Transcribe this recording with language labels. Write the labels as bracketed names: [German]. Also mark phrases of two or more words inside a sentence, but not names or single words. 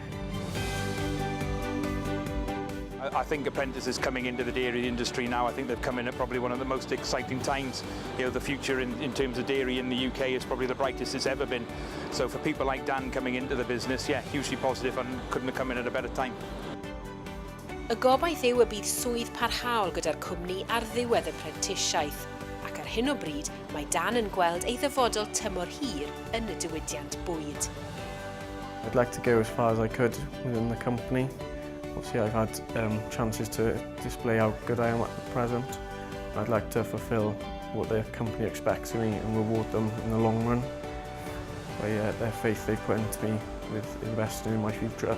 [English] I think apprentices coming into the dairy industry now, I think they've come in at probably one of the most exciting times. The future in terms of dairy in the UK is probably the brightest it's ever been. So for people like Dan coming into the business, hugely positive and couldn't have come in at a better time. [Welsh] Y gobaith yw y bydd swydd parhaol gyda'r cwmni ar ddiwedd y prentisiaeth, ac ar hyn o bryd mae Dan yn gweld ei ddyfodol tymor hir yn y diwydiant bwyd. [English] I'd like to go as far as I could within the company. Obviously I've had chances to display how good I am at the present. I'd like to fulfil what the company expects of me and reward them in the long run by their faith they put into me with investing in my future.